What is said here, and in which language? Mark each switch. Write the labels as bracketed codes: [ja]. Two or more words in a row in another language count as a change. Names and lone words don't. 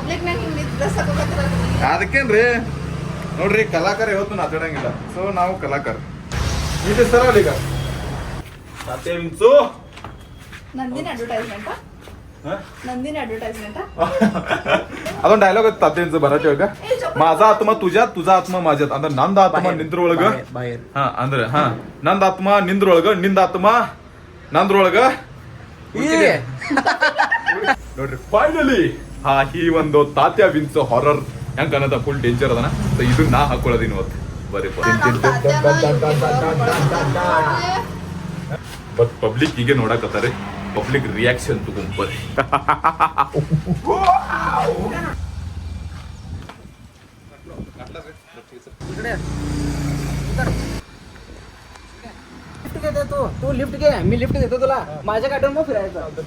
[kn] ಅದಕ್ಕೇನ್ರಿ ನೋಡ್ರಿ, ಕಲಾಕಾರ ಇವತ್ತು ನಾಚಡಂಗಿಲ್ಲ. ಸೊ ನಾವು ಕಲಾಕಾರ ಇದು ಸರ ಈಗ ತಾತ್ಯ ವಿನ್ಸು ನಂದಿನ ಅಡ್ವರ್ಟೈಸ್ಮೆಂಟ್. ಅದೊಂದು ಡೈಲಾಗ್ ಐತಿ ತಾತ್ಯ ವಿನ್ಸು ಬರತ್ತೆ ಇವಾಗ. [mr] माझा आत्मा तुझ्यात, तुझा आत्मा माझ्यात. [kn] ಅಂದ್ರೆ ನಂದ ಆತ್ಮ ನಿಂದ್ರೊಳಗ, ಅಂದ್ರೆ ನಂದ ಆತ್ಮ ನಿಂದ್ರೊಳಗ, ನಿಂದ ಆತ್ಮ ನಂದ್ರೊಳಗ. ನೋಡ್ರಿ ಫೈನಲಿ ಈ ಒಂದು ತಾತ್ಯ ವಿನ್ಸ್ ಹಾರರ್ ಹೆಂಗ ಅನ್ನೋದ [en] full danger [kn] ಅದನ. ಸೊ ಇದು ನಾ ಹಾಕೊಳ್ಳೋದಿನ ಇವತ್ತು ಬರೀ. ಬಟ್ ಪಬ್ಲಿಕ್ ಹೀಗೆ ನೋಡಕತ್ತಾರೆ. [en] public reaction [kn] ತಗೊಂಡ್ಬರ್ರಿ. [mr] तू लिफ्ट घे, मी लिफ्ट देतो तुला. माझ्या गाडीवर मग फिरायचं.